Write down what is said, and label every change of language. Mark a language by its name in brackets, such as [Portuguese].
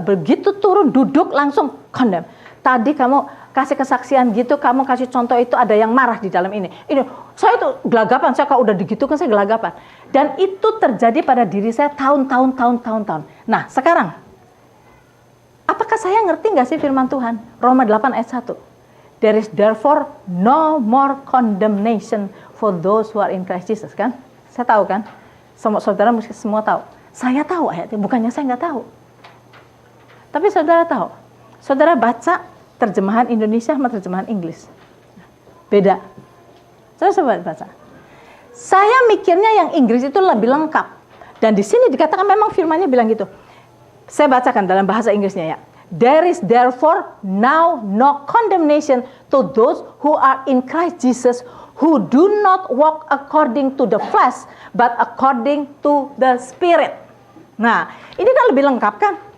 [Indonesian] Begitu turun duduk langsung condemn. Tadi kamu kasih kesaksian gitu, kamu kasih contoh itu ada yang marah di dalam ini. Saya tuh gelagapan, saya kalau udah digitukan saya gelagapan. Dan itu terjadi pada diri saya tahun-tahun. Nah, sekarang apakah saya ngerti nggak sih firman Tuhan? Roma 8 ayat 1. [English] There is therefore no more condemnation for those who are in Christ Jesus, kan? [Indonesian] Saya tahu kan? Saudara mesti semua tahu. Saya tahu ayatnya, bukannya saya nggak tahu. Tapi saudara tahu, saudara baca terjemahan Indonesia sama terjemahan Inggris. Beda. Coba baca. Saya mikirnya yang Inggris itu lebih lengkap. Dan di sini dikatakan memang firmannya bilang gitu. Saya bacakan dalam bahasa Inggrisnya ya. [English] There is therefore now no condemnation to those who are in Christ Jesus, who do not walk according to the flesh, but according to the Spirit. [Indonesian] Nah, ini kan lebih lengkap kan?